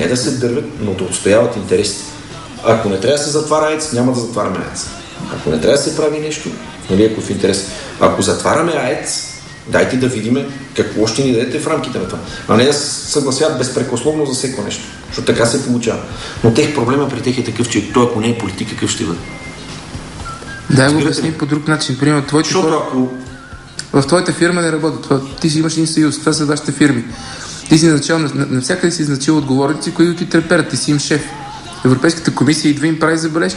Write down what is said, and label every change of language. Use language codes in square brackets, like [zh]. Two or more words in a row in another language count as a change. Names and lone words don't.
[bg] Не да се дървят, но да отстояват интересите. Ако не трябва да се затваря АЕЦ, няма да затваряме АЕЦ. Ако не трябва да се прави нещо, Нали, ако в интерес. Ако затваряме АЕЦ, дайте да видим какво ще ни дадете в рамките на това. А не да се съгласяват безпрекословно за всеко нещо. Защото така се получава. Но тех проблема при тех е такъв, че той ако не е политик, какъв ще бъде? Да, го обясни по друг начин. Примерно, твоите хора в твоята фирма не работят. Ти си имаш един съюз, това са вашите фирми. Ти си назначал, навсякъде си назначил отговорници, които ти треперят, ти си им шеф. Европейската комисия идва им прави забележки.